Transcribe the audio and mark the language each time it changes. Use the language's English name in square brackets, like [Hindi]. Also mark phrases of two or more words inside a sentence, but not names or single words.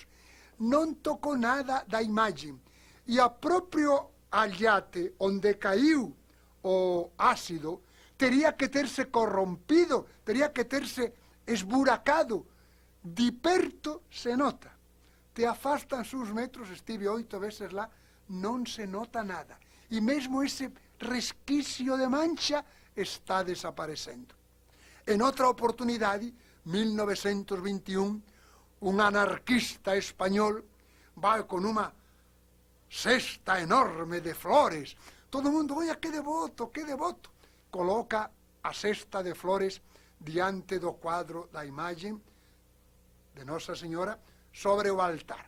[Portuguese] Não tocou nada da imagem. E o próprio alhate, onde caiu o ácido, teria que ter se corrompido, teria que ter se esburacado. De perto se nota. Te afastas uns metros, estive 8 vezes lá, não se nota nada. E mesmo esse resquício de mancha está desaparecendo. [Galician] En outra oportunidade, 1921, un anarquista español vai con unha cesta enorme de flores. Todo o mundo, oia, que devoto, que devoto. Coloca a cesta de flores diante do cuadro da imaxe de Nosa Señora sobre o altar.